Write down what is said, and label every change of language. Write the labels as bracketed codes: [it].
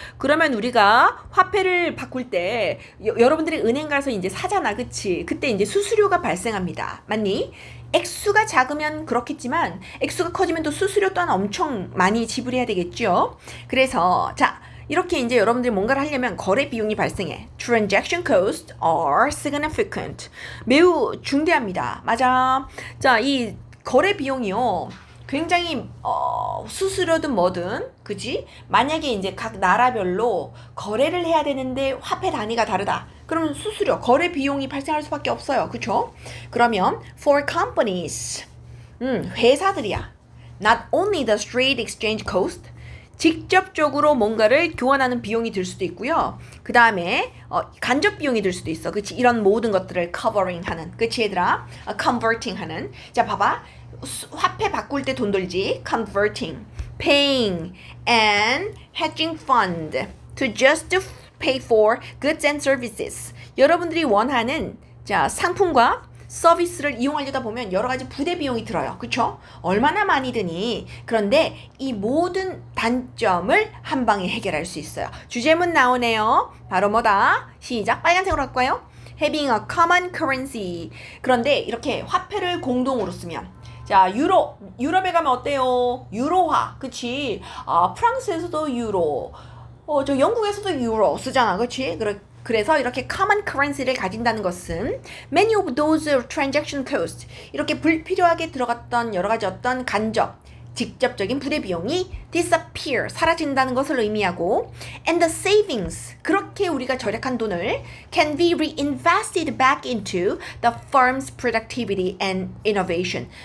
[ko] 그러면 우리가 화폐를 바꿀 때 여러분들이 은행 가서 이제 사잖아. 그치? 그때 이제 수수료가 발생합니다. 맞니? 액수가 작으면 그렇겠지만 액수가 커지면 또 수수료 또한 엄청 많이 지불해야 되겠죠. 그래서 자, 이렇게 이제 여러분들이 뭔가를 하려면 거래 비용이 발생해. [en] Transaction costs are significant. [ko] 매우 중대합니다. 맞아. 자, 이 거래 비용이요. 굉장히 수수료든 뭐든 그지? 만약에 이제 각 나라별로 거래를 해야 되는데 화폐 단위가 다르다. 그러면 수수료, 거래 비용이 발생할 수밖에 없어요. 그쵸? 그러면 [en] for companies, [ko] 회사들이야. [en] Not only the straight exchange cost, [ko] 직접적으로 뭔가를 교환하는 비용이 들 수도 있고요. 그 다음에 간접 비용이 들 수도 있어. 그치? 이런 모든 것들을 covering 하는. 그치 얘들아? converting 하는. 자, 봐봐. 화폐 바꿀 때 돈 들지. [en] converting, paying, and hedging fund to just pay for goods and services. [ko] 여러분들이 원하는 자, 상품과 서비스를 이용하려다 보면 여러 가지 부대 비용이 들어요. 그쵸? 얼마나 많이 드니? 그런데 이 모든 단점을 한 방에 해결할 수 있어요. 주제문 나오네요. 바로 뭐다? 시작. 빨간색으로 할까요? [en] Having a common currency. [ko] 그런데 이렇게 화폐를 공동으로 쓰면 자, 유럽에 가면 어때요? 유로화. 그치? 프랑스에서도 유로. 저 영국에서도 유로 쓰잖아. 그치? 그래서 이렇게 common currency를 가진다는 것은 [en] many of those transaction costs [ko] 이렇게 불필요하게 들어갔던 여러 가지 어떤 간접, 직접적인 부대 비용이 disappear, 사라진다는 것을 의미하고 [en] and the savings, [ko] 그렇게 우리가 절약한 돈을 [en] can be reinvested back into the firm's productivity and innovation.